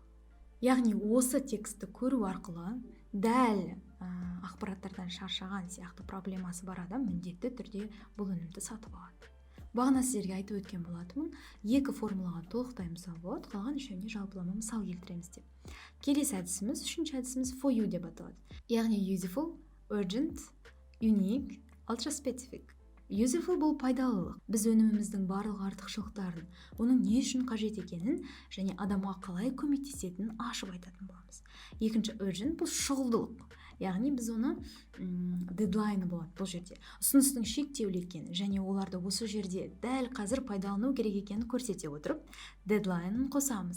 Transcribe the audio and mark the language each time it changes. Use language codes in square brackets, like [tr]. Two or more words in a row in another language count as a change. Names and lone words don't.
[kk] Яғни осы текстті көру арқылы дәл ақпараттардан шаршаған сияқты проблемасы бар адам міндетті түрде бұл өнімді сатып алады. Бағана сіздерге айтып өткен болатынмын, екі формулаға толықтай мысал болады, қалған үшеуіне жалпылама мысал келтіреміз деп. Келесі әдісіміз, үшінші әдісіміз [en] for you [kk] деп аталады. Яғни [en] useful, urgent, unique, ultra specific. [kk] Useful бұл пайдалылық. Біз өніміміздің барлық артықшылықтарын, оның не үшін қажет екенін және адамға қалай көмектесетінін ашып айтатын боламыз. Екінші urgent бұл шұғылдылық. Яғни біз оны дедлайны болады бұл жерде. Ұсыныстың шектеулі екенін және оларды осы жерде дәл қазір пайдалану керек екенін көрсете отырып, дедлайнын қосамыз.